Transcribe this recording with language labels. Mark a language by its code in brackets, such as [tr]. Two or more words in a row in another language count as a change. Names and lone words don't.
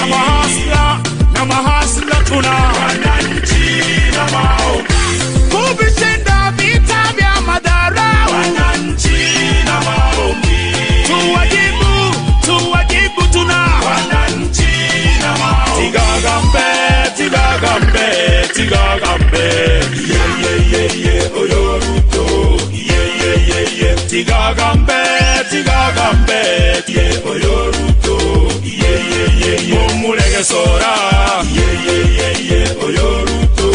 [sw] Na mahasla tuna wananchi na maombi. Kuvishinda vita vya madharau wananchi na maombi. Tuwajibu tuna wananchi na maombi. [guz] Tigagambe, tigagambe, tigagambe. Oyo Ruto. Tigagambe, tigagambe, oyo Ruto. Mumulege sora. Oyo Ruto.